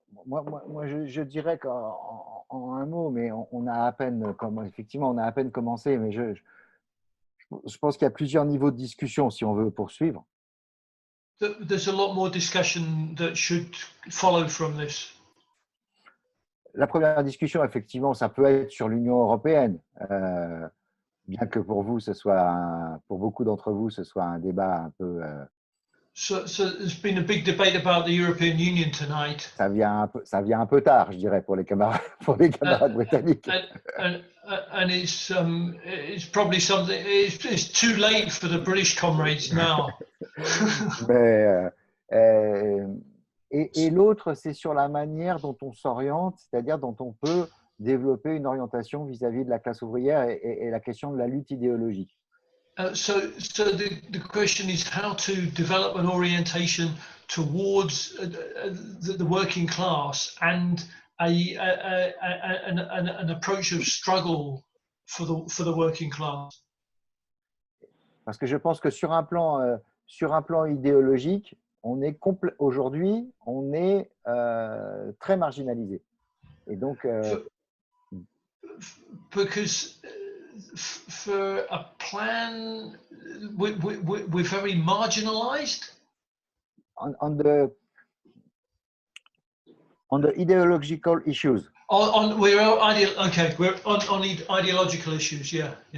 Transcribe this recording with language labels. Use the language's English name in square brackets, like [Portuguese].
[French] Moi je dirais qu'en un mot, mais on a à peine effectivement on a à peine commencé, mais je pense qu'il y a plusieurs niveaux de discussion si on veut poursuivre. [English] There's a lot more discussion that should follow from this. [French] La première discussion, effectivement, ça peut être sur l'Union européenne, bien que pour vous, pour beaucoup d'entre vous, ce soit un débat un peu. [English] So there's been a big debate about the European Union tonight. [French] Ça vient un peu tard, je dirais, pour les camarades britanniques. [English] And it's probably something. It's too late for the British comrades now. [French] Mais et l'autre, c'est sur la manière dont on s'oriente, c'est-à-dire dont on peut développer une orientation vis-à-vis de la classe ouvrière et la question de la lutte idéologique. [English] So the question is how to develop an orientation towards the working class and an approach of struggle for the working class. [French] Parce que je pense que sur un plan idéologique, aujourd'hui, on est très marginalisé. Et donc, [English] because for a plan, we're very marginalized. On the ideological issues. We're on ideological issues, yeah.